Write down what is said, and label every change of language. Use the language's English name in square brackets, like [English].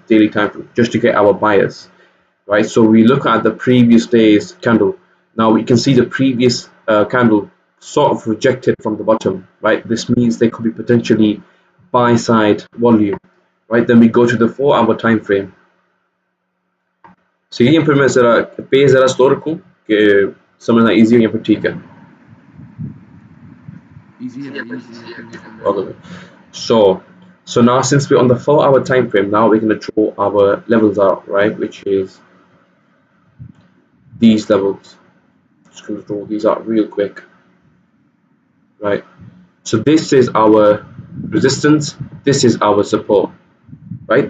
[English] Daily time frame, just to get our bias, right? So we look at the previous day's candle. Now we can see the previous candle sort of rejected from the bottom, right? This means there could be potentially buy side volume, right? Then we go to the 4 hour time frame. [Hindi] So यहाँ पर मैं ज़रा page ज़रा slow रखूँ कि समझना easy हो या फिर ठीक है? Easy है भाई easy है। [English] Okay. So now since we're on the 4 hour time frame, now we're going to draw our levels out, right? Which is these levels. Just going to draw these out real quick, right? So this is our resistance, this is our support, right?